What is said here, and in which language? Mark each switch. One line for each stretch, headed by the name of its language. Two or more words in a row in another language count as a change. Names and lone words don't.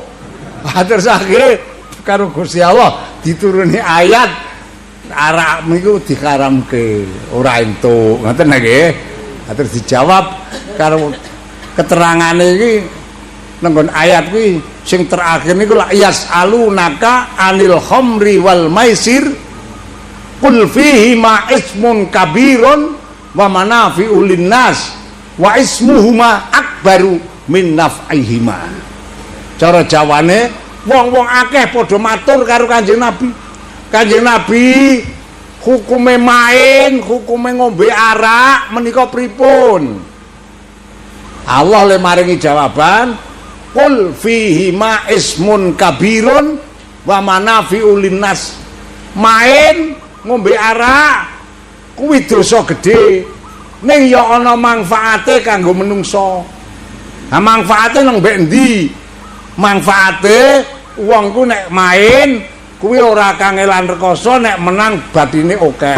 Javanese: Terus akhire karo Gusti Allah dituruni ayat arak niku diharamke, ora entuk. Ngoten nggih. Terus dijawab karo keterangane iki nenggon ayat kuwi sing terakhir niku la
Arabic: يسألونك عن الخمر والميسر قل فيهما إثم كبير ومنافع للناس وإثمهما أكبر من نفعهما.
Javanese: Cara jawane wong-wong akeh padha matur karo Kanjeng Nabi. Kanjeng Nabi hukume main, hukume ngombe arak menika pripun? Allah le maringi jawaban,
Arabic: قل فيهما إثم كبير ومنافع للناس.
Javanese: Main ngombe arak kuwi dosa gedhe. Ning ya ana manfaate kanggo menungso. Nah manfaate nang mbek endi? Manfaate wong ku nek main kuwi ora kangelan rekoso nek menang batine akeh.